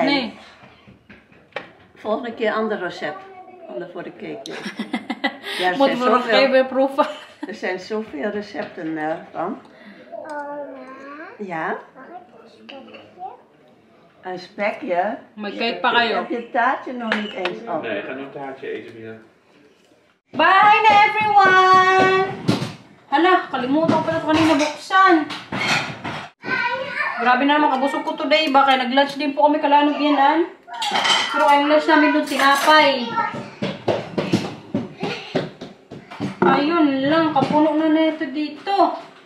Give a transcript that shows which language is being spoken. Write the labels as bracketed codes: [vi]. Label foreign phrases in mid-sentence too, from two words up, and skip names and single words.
[nl] nee. Volgende keer een ander recept voor de cake. Ja, Moeten we nog even proeven. er zijn zoveel recepten van. Ja? Een spekje? [tl] May cake pa kayo. [nl] Heb je het taartje nog niet eens op? Nee, ga nu een taartje eten weer. [en] Bye na everyone! [tl] Hala, kalimutan ko pala kanina buksan. Grabe na naman, kabusog ko today. Baka nag-lunch din po kami Kalanubianan. Pero ang lunch namin doon tinapay. Ayun lang, kapuno na nito dito.